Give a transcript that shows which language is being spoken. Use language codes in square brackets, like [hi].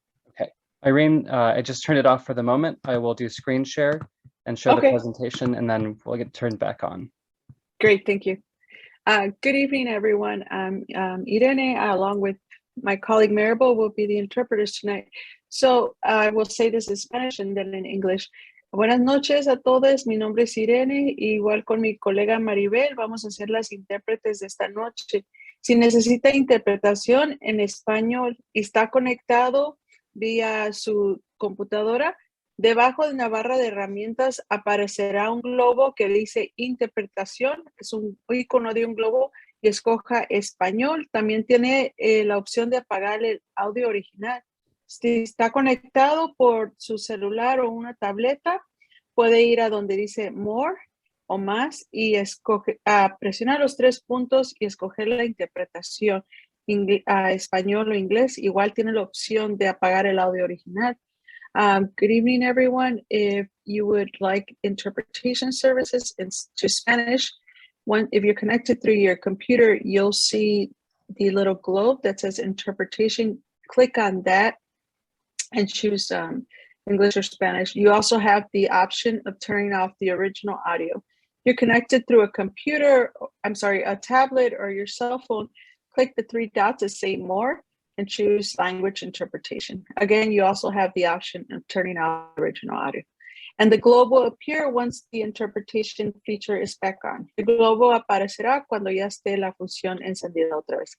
[en] Okay, Irene, I just turned it off for the moment. I will do screen share and show the presentation, and then we'll get turned back on. Great, thank you. Good evening, everyone. I'm Irene, along with my colleague Maribel, will be the interpreters tonight. So I will say this in Spanish and then in English. [es] Buenas noches a todos, mi nombre es Irene, igual con mi colega Maribel, vamos a ser las intérpretes de esta noche. Si necesita interpretación en español y está conectado vía su computadora, debajo de una barra de herramientas aparecerá un globo que dice interpretación, es un icono de un globo y escoja español. También tiene la opción de apagar el audio original. Si está conectado por su celular o una tableta, puede ir a donde dice More o más y presionar los 3 puntos y escoger la interpretación español o inglés. Igual tiene la opción de apagar el audio original. [en] Good evening, everyone. If you would like interpretation services to Spanish, if you're connected through your computer, you'll see the little globe that says interpretation. Click on that and choose English or Spanish. You also have the option of turning off the original audio. You're connected through a tablet or your cell phone. Click the 3 dots that say more and choose language interpretation. Again, you also have the option of turning off the original audio. And the globe will appear once the interpretation feature is back on. [es] El globo aparecerá cuando ya esté la función encendida otra vez.